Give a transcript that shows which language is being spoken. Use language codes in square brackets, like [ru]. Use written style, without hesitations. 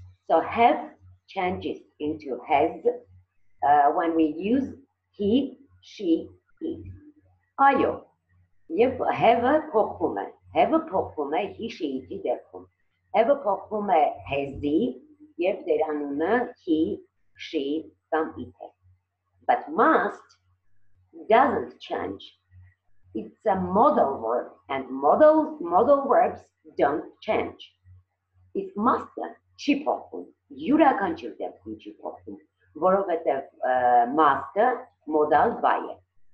[en] So have changes into has when we use he, she, it. [hy] Այո, եւ have-ը փոխվում է, he, she, it-ի դեպքում, have-ը փոխվում է has-ի եւ դերանունը he, she կամ it է. [en] But must doesn't change. It's a modal verb and modal verbs don't change. [hy] If must-ը չի փոխվում, յուրաքանչյուր դեպքում չի փոխվում, որովհետեւ must-ը modal by it.